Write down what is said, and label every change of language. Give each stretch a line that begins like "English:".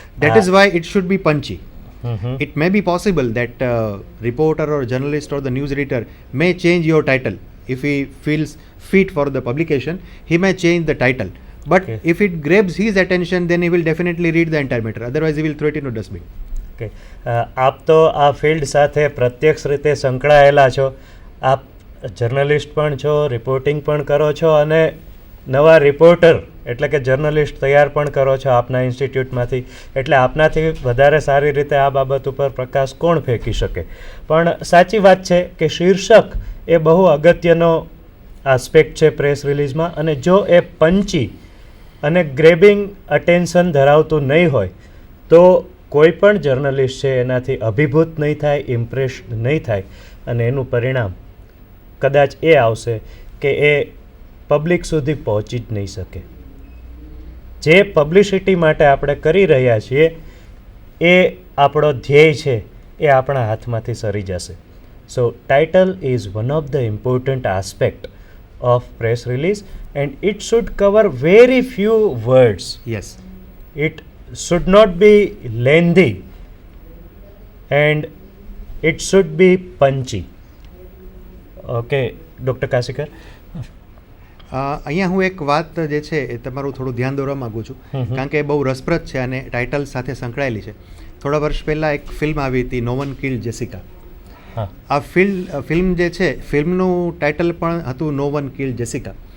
English: That is why it should be punchy. Mhm. It may be possible that reporter or journalist or the news editor may change your title. If he feels fit for the publication, he may change the title. But Okay. if it grabs his attention, then he will definitely read the entire matter. Otherwise, he will throw it into dustbin.
Gujarati: Okay, આપ તો આ field સાથે પ્રત્યક્ષ રીતે સંકળાયેલા છો. આપ journalist પણ છો, રિપોર્ટિંગ પણ કરો છો અને નવા રિપોર્ટર એટલે કે જર્નલિસ્ટ તૈયાર પણ કરો છો આપના ઇન્સ્ટિટ્યૂટમાંથી. એટલે આપનાથી વધારે સારી રીતે આ બાબત ઉપર પ્રકાશ કોણ ફેંકી શકે. પણ સાચી વાત છે કે શીર્ષક એ બહુ અગત્યનો આસ્પેક્ટ છે પ્રેસ રિલીઝમાં, અને જો એ પંચી અને
English: grabbing attention
Gujarati: ધરાવતું નહીં હોય તો કોઈ પણ જર્નલિસ્ટ છે એનાથી અભિભૂત નહીં થાય, ઇમ્પ્રેસ્ડ નહીં થાય, અને એનું પરિણામ કદાચ એ આવશે કે એ પબ્લિક સુધી પહોંચી જ નહીં શકે. જે પબ્લિસિટી માટે આપણે કરી રહ્યા છીએ એ આપણો ધ્યેય છે એ આપણા હાથમાંથી સરી જશે. સો title is one of the important aspect
English: of press release, and it should cover very few words. Yes. It should not be lengthy and it should be punchy. Okay, Dr. Kasikar.
Gujarati: અહીંયા હું એક વાત જે છે એ તમારું થોડું ધ્યાન દોરવા માગું છું, કારણ કે એ બહુ રસપ્રદ છે અને ટાઇટલ સાથે સંકળાયેલી છે. થોડા વર્ષ પહેલાં એક ફિલ્મ આવી હતી, નો વન કિલ્ડ જેસિકા. આ ફિલ્મ જે છે, ફિલ્મનું ટાઇટલ પણ હતું નો વન કિલ્ડ જેસિકા.